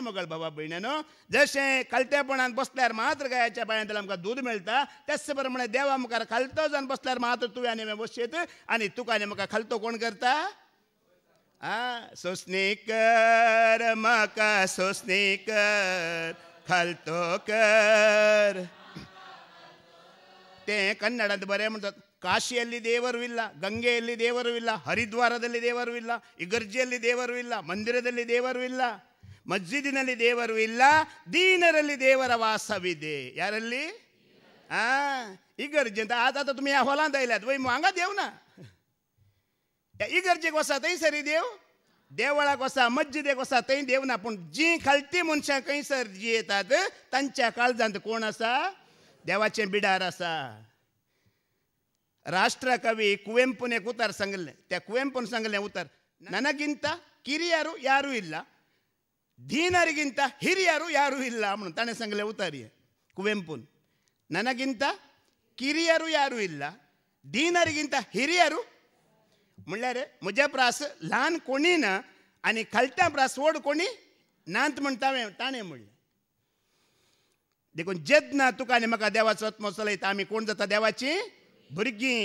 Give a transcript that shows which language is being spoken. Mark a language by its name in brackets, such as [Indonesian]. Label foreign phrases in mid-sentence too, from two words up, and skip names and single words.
[Konkani] मोगळ बाबा भयण्यानो, जशें खालतेपणान बसल्यार मात्र गायच्या पांयां तळा आमकां दूद मेळटा त्याच प्रमाणे देवा मुखार खालतो जावन बसल्यार मात्र तुवें आनी हांवें वशीत. आनी तुका आनी म्हाका खालतो कोण करता? सोसणी कर म्हाका सोसणी कर खालतो कर. तें कन्नडांत बरें म्हणटात. [Kannada] ಕಾಶಿಯಲ್ಲಿ ದೇವರುವಿಲ್ಲ, ಗಂಗೆಯಲ್ಲಿ ದೇವರುವಿಲ್ಲ, ಹರಿದ್ವಾರದಲ್ಲಿ ದೇವರುವಿಲ್ಲ, ಇಗರ್ಜಿಯಲ್ಲಿ ದೇವರುವಿಲ್ಲ, ಮಂದಿರದಲ್ಲಿ ದೇವರುವಿಲ್ಲ, ಮಸ್ಜಿದಿನಲ್ಲಿ ದೇವರು ಇಲ್ಲ, ದೀನರಲ್ಲಿ ದೇವರ ವಾಸವಿದೆ. ಯಾರಲ್ಲಿ? [Konkani] इगर्जे आता तुम्ही ह्या हॉलांत आयल्यात वय हांगा देव ना. इगर्जेक वसा थंय सरी देव, देवळाक वसा, मस्जिदेक वसा थंय देव ना. पूण जी खालती मनशां खंयसर जी येतात तांच्या काळजांत कोण आसा? देवाचें बिडार आसा. राष्ट्रकवी कुवेंपून एक उतार सांगलें. त्या कुवेंपून सांगलें उतार, [Kannada] ನನಗಿಂತ ಕಿರಿಯರು ಯಾರೂ ಇಲ್ಲ, ದೀನರಿಗಿಂತ ಹಿರಿಯರು ಯಾರೂ ಇಲ್ಲ [Konkani] म्हणून ताणें सांगलें उतार. [Kannada] कुवेंपून ನನಗಿಂತ ಕಿರಿಯರು ಯಾರೂ ಇಲ್ಲ, ದೀನರಿಗಿಂತ ಹಿರಿಯರು [Konkani] म्हणल्यार म्हज्या प्रास ल्हान कोणी ना आनी खालट्या प्रास व्हड कोणी नात म्हण ताणें म्हणलें. देखून जेन्ना तुका आनी म्हाका देवाचो आत्मो चलयता आमी कोण जाता? देवाची भुरगीं.